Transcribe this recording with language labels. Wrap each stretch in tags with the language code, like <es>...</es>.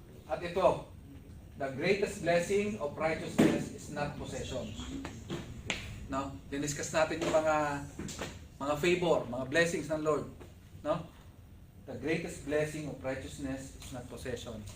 <en>At ito, the greatest blessing of righteousness is not possessions.</en> <tl>No? Diniscuss natin yung mga favor, mga blessings ng Lord. No?</tl> <en>The greatest blessing of righteousness is not possession.</en>